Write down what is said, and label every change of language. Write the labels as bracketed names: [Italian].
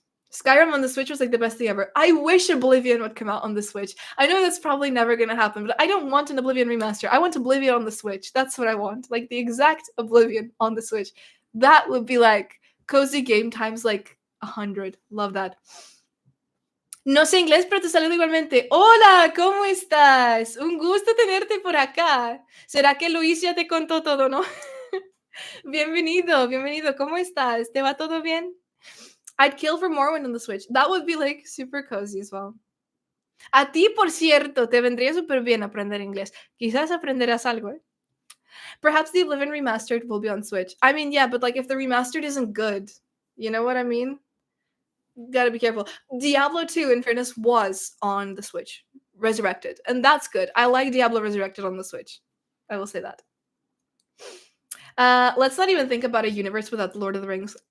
[English] Skyrim on the Switch was like the best thing ever. I wish Oblivion would come out on the Switch. I know that's probably never going to happen, but I don't want an Oblivion remaster. I want Oblivion on the Switch. That's what I want. Like the exact Oblivion on the Switch. That would be like cozy game times like 100. Love that. [Spanish] No sé inglés, pero te saludo igualmente. Hola, ¿cómo estás? Un gusto tenerte por acá. ¿Será que Luis ya te contó todo, no? Bienvenido, bienvenido. ¿Cómo estás? ¿Te va todo bien? [English] I'd kill for Morrowind on the Switch. That would be like super cozy as well. [Spanish] A ti, por cierto, te vendría súper bien aprender inglés. Quizás aprenderás algo, eh? [English] Perhaps the Oblivion Remastered will be on Switch. I mean, yeah, but like if the remastered isn't good, you know what I mean? Gotta be careful. Diablo 2, in fairness, was on the Switch, resurrected, and that's good. I like Diablo Resurrected on the Switch. I will say that. Let's not even think about a universe without Lord of the Rings.